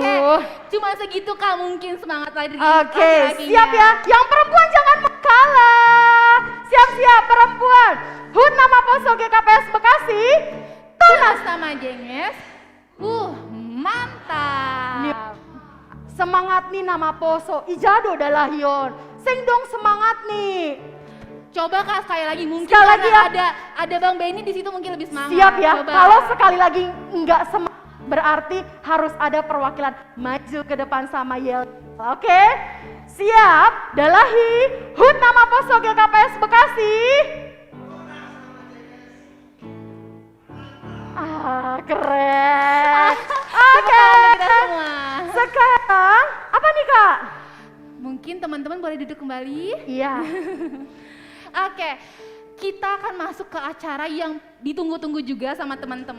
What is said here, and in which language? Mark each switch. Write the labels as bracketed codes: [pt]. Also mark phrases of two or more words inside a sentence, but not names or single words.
[id] Oke, cuma segitu Kak mungkin semangat lagi. Oke, siap ya. Yang perempuan jangan kalah. Siap-siap perempuan. HUT nama Poso GKPS Bekasi. Tunas nama Jenges. Mantap. Semangat nih nama Poso. Ijado Dalahion. Sing dong semangat nih. Coba Kak sekali lagi mungkin sekali lagi ya. ada Bang Benny di situ mungkin lebih semangat. Siap ya. Coba. Kalau sekali lagi enggak semangat berarti harus ada perwakilan maju ke depan sama yel. Oke? Siap. Dalahi. HUT nama Poso GKPS Bekasi. Keren. Oke. Sekarang apa nih Kak? Mungkin teman-teman boleh duduk kembali. Iya. Oke, kita akan masuk ke acara yang ditunggu-tunggu juga sama teman-teman.